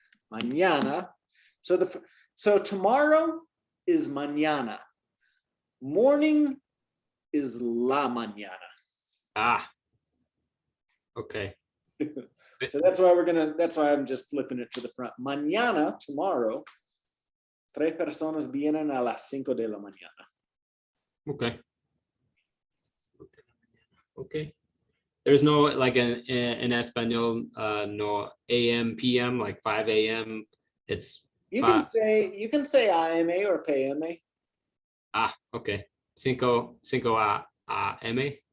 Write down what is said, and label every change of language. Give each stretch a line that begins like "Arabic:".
English: Mañana. So tomorrow is mañana. Morning is la mañana. Okay. So that's why I'm just flipping it to the front.
Spanish: Mañana, tomorrow, 3 personas vienen a las 5 de la mañana.
English: Okay. Okay. There's no like in Espanol, no AM, PM, like 5 a.m. It's you can say AMA or PM.
Spanish: Okay. Cinco AM.